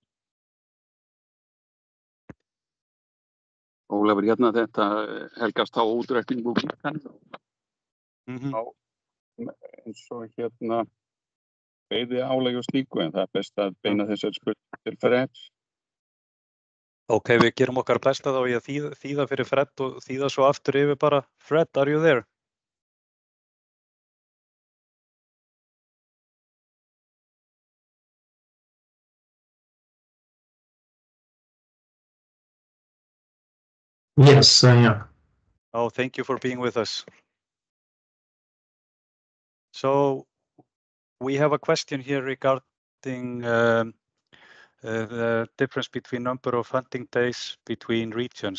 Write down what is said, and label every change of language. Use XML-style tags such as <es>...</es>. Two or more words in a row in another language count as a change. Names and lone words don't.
<is>Ólafur, þetta helgast á útreikningu líkan. Eins og veiðiálagi og slíku, en það best að beina þessari spurningu til Fred. Ok, við gerum okkar besta þá í að þýða fyrir Fred og þýða svo aftur yfir bara. Fred,</is> <en>are you there? Yes, I am. Oh, thank you for being with us. So, we have a question here regarding the difference between number of hunting days between regions.</en>